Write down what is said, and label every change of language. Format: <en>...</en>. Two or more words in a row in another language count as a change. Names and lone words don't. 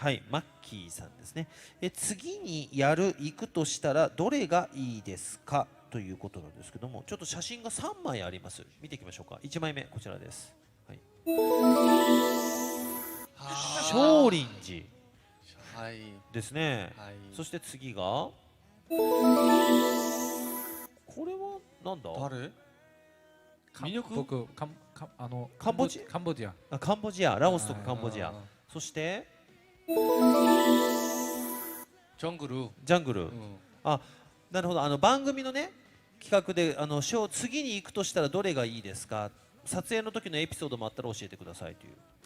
<ja>はい、マッキーさんですね。次に行くとしたらどれがいいですかということなんですけども、ちょっと写真が3枚あります。見ていきましょうか。1枚目こちらです。はい。少林寺 하이. ですね。 하이. そして次がこれはなんだ？誰?</ja> <ko>민혁? 그 캄보지? 캄보디아.</ko> <ja>あ、カンボジア、ラオスとかカンボジア。 아, そして</ja> <ko>정그루.</ko> <ja>ジャングル。</ja> <ko>응.</ko> <ja>なるほど。番組のね企画で次に行くとしたらどれがいいですか。撮影の時のエピソードもあったら教えてくださいという。</ja>